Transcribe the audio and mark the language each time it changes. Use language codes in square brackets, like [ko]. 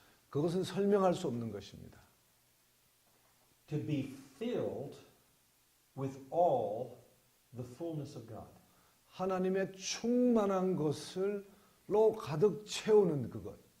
[ko] 그것은 설명할 수 없는 것입니다. [en] To be filled with all the fullness of God. [ko] 하나님의 충만한 것을로 가득 채우는 그것.